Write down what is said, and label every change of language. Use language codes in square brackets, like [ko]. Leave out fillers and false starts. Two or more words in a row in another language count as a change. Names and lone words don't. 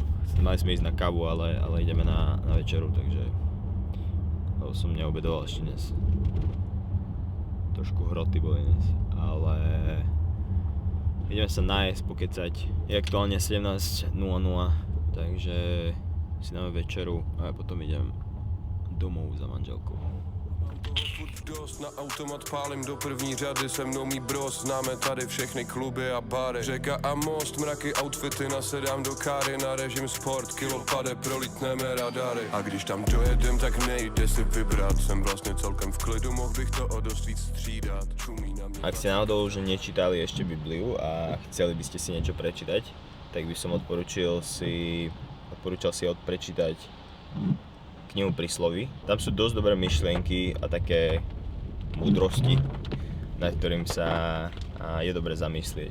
[sk] Mali sme ísť na kávu, ale ideme na večeru, takže som neobedoval ešte dnes. Trošku hroty boli dnes, ale ideme sa nájsť, pokecať. Je aktuálne 17:00, takže si dáme večeru a ja potom idem domov za manželkou. [cs] Dost na automat pálím do první řady, se mnou mý bros, známe tady všechny kluby a bary. Řeka a most, mraky, outfity, nasedám do káry, na režim sport, kilopade, prolítneme radary. A když tam dojedem, tak nejde si vybrat, jsem vlastně celkem v klidu, mohl bych to o dost víc střídat. Čumí na mě. [sk] Ak ste náhodou už nečítali ešte Bibliu a chceli by ste si niečo prečítať, tak by som odporúčal si prečítať knihu Prísloví. Tam sú dosť dobré myšlienky a také múdrosti, nad ktorým sa je dobre zamyslieť.